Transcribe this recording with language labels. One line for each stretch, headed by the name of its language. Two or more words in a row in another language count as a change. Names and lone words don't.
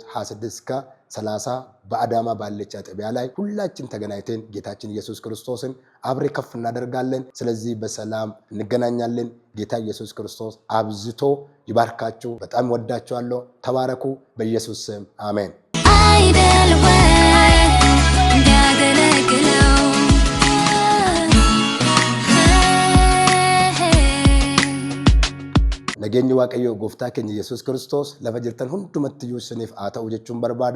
Amharic: 26 እስከ 30 በአዳማ ባለች አጥቢያ ላይ ሁላችን ተገናኝተን ጌታችን ኢየሱስ ክርስቶስን አብሬ ከፍ እናደርጋለን። ስለዚህ በሰላም እንገናኛለን። ጌታ ኢየሱስ ክርስቶስ አብዝቶ ይባርካችሁ። በጣም ወዳችኋለሁ። ተባረኩ። በኢየሱስ ስም አሜን።
Oromo: Nageenyi waaqayyo gooftaa keenya Yesuus Kiristoos lafa jirtan hundumatti isiniif haa ta'u jechuun barbaada.